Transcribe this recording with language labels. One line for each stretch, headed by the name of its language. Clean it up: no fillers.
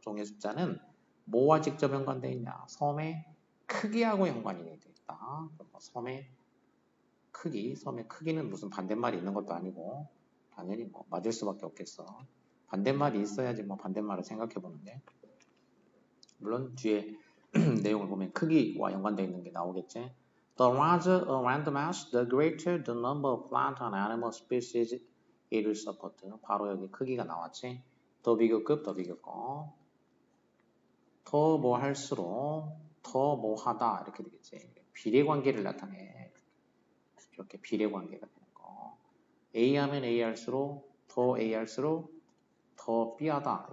Korean: 종의 숫자는 뭐와 직접 연관되어 있냐? 섬의 크기하고 연관이 되어 있다. 섬의 크기, 섬의 크기는 무슨 반대말이 있는 것도 아니고 당연히 뭐 맞을 수밖에 없겠어. 반대말이 있어야지 뭐 반대말을 생각해 보는데, 물론 뒤에 내용을 보면 크기와 연관되어 있는 게 나오겠지.
English: The larger a landmass, the greater the number of plant and animal species it will support.
Korean: 바로 여기 크기가 나왔지. 더 비교급, 더 비교급. 더 뭐 할수록 더 뭐 하다 이렇게 되겠지. 비례관계를 나타내. 이렇게 비례관계가 되는 거. A 하면 A 할수록 더 A 할수록 더 B하다.